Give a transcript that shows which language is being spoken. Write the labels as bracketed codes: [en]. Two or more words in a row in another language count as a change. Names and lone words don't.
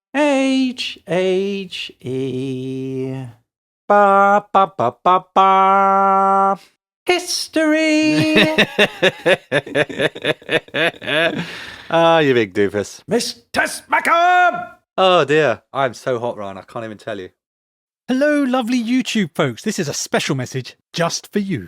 [en] H-H-E. Ba ba ba ba ba. History! Ah, you big doofus. Mr. Smackham! Oh dear, I'm so hot, Ryan, I can't even tell you. Hello, lovely YouTube folks. This is a special message just for you.